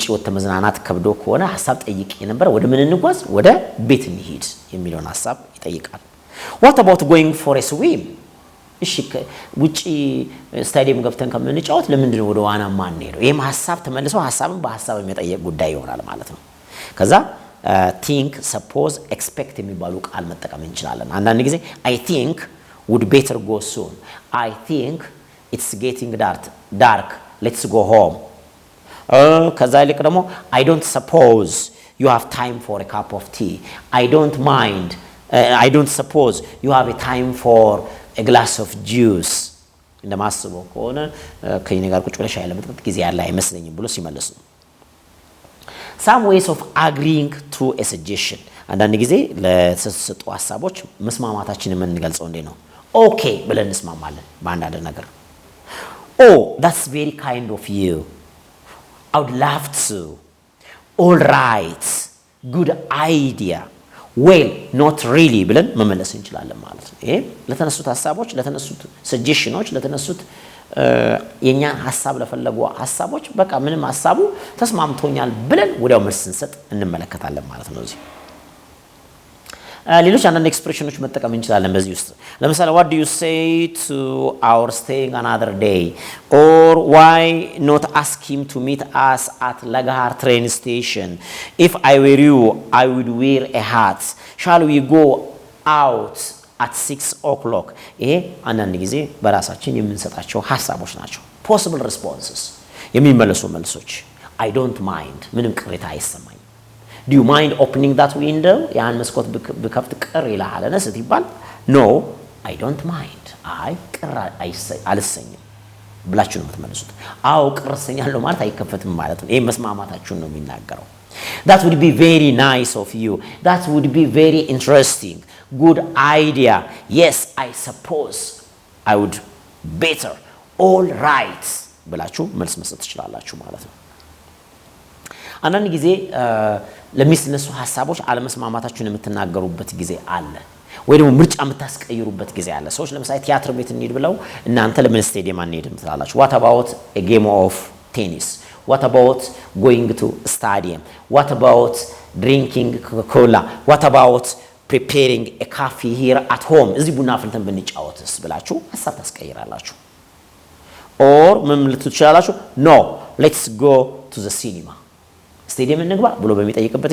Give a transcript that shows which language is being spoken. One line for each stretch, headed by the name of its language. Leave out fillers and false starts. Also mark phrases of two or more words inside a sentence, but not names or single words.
Amharic: ወጥተ መዝናናት ከብዶ ከሆነ ሐሳብ ጠይቅ የነበረ ወደ ምን እንጓዝ ወደ ቤት እንሂድ የሚለውን ሐሳብ ይጠይቃል
English: what about going for a swim
Amharic: እሺ ውጪ ስታዲየም ገብተን ከምንጫወት ለምንድን ነው ወደ ዋና ማን ሄደው ይሄም ሐሳብ ተመልሶ ሐሳብን በሐሳብ የሚጠይቅ ጉዳይ ይሆናል ማለት ነው ከዛ
English: think suppose expect
Amharic: የሚባሉ ቃል መጠቀም እንችላለን አንዳንድ ጊዜ
English: I think would better go soon I think it's getting dark let's go home
Amharic: ከዛ ይልቅ ደግሞ
English: I don't suppose you have time for a cup of tea I don't suppose you have a time for a glass of juice
Amharic: እንደማስበው ከሆነ ከኔ ጋር ቁጭ ብለሽ አይለምጥጥ ጊዜ ያለ አይመስለኝም
English: ብሎ ሲመልስ ነው some ways of agreeing to a suggestion
Amharic: አንዳንድ ጊዜ ለተሰጡ ሐሳቦች መስማማታችንን የምንገልጸው እንዴ ነው ኦኬ ብለን እንስማማለን በአንዳንድ ነገር
English: oh that's very kind of you I would love to all right good idea well not really
Amharic: ብለን መመለስ እንችላለን ማለት ነው ይሄ ለተነሱት ሐሳቦች ለተነሱት ሰጀሽኖች ለተነሱት የኛ ሐሳብ ለፈለጉ ሐሳቦች በቃ ምንም ሐሳቡ ተስማምቶኛል ብለን ወዲያው መልስ እንሰጥ እንመለከታለን ማለት ነው እዚህ ሌሎች አንዳንድ ኤክስፕሬሽኖች መጠቀም እንችላለን በዚህ ውስጥ ለምሳሌ
English: what do you say to our staying another day or why not ask him to meet us at Lagahar train station if I were you I would wear a hat shall we go out at 6 o'clock
Amharic: ይሄ አንዳንድ ጊዜ በራሳችን የምንሰጣቸው ሐሳቦች ናቸው
English: possible responses
Amharic: የሚመለሱ መልሶች
English: I don't mind
Amharic: ምንም ቅሬታ አይሰማኝ
English: Do you mind opening that window?
Amharic: ያን መስኮት ብከፍት ቅር ይልሃልን ስትባል
English: No, I don't mind.
Amharic: ቅር አልሰኝም ብላችሁ ነው የምትመልሱት። አዎ ቅር እሰኛለሁ ማለት አይከፈትም ማለት ነው። ይሄ መስማማታችሁን ነው የሚናገረው።
English: That would be very nice of you. That would be very interesting. Good idea. Yes, I suppose I would better. All right.
Amharic: ብላችሁ መልስ መስጠት ትችላላችሁ ማለት ነው። አንዳንድ ጊዜ ለሚስነሱ ሐሳቦች አለመስማማታችሁን የምትናገሩበት ጊዜ አለ ወይ ደግሞ ምርጫ የምታስቀይሩበት ጊዜ አለ ሰዎች ለምሳሌ ቲያትር ቤት እንሂድ ብለው እናንተ ለምን ስቴዲየም አንሄድም ትላላችሁ
English: what about a game of tennis what about going to stadium what about drinking coca-cola what about preparing a coffee here at home
Amharic: እዚህ ቡና አፍልተን ብንጫወትስ ብላችሁ ሐሳብ ታስቀይራላችሁ or ምን ልትሉ ትችላላችሁ
English: no let's go to the cinema
Amharic: ስቴዲየም እንግባ ብሎ በሚጠይቅበት